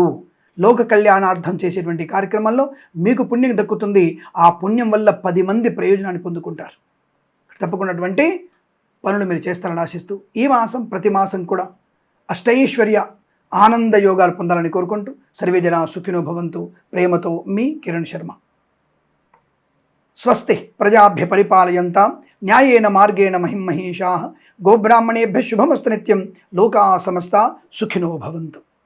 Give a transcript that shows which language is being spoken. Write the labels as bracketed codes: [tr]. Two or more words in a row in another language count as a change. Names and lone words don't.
[te] లోక కళ్యాణార్థం చేసేటువంటి కార్యక్రమంలో మీకు పుణ్యం దక్కుతుంది. ఆ పుణ్యం వల్ల 10 మంది ప్రయోజనాన్ని పొందుకుంటారు. తప్పకుండా అటువంటి పనులు మీరు చేస్తారని ఆశిస్తూ ఈ మాసం, ప్రతి మాసం కూడా అష్టైశ్వర్య ఆనంద యోగాలు పొందాలని కోరుకుంటూ [sa] సర్వే జనా సుఖినో భవంతు. [te] ప్రేమతో మీ కిరణ్ శర్మ. [sa] స్వస్తి ప్రజాభ్య పరిపాలయంతాం న్యాయేన మార్గేణ మహిమహేషాః. గోబ్రాహ్మణేభ్యः శుభమస్తు నిత్యం. లోకా సమస్తా సుఖినో భవంతు.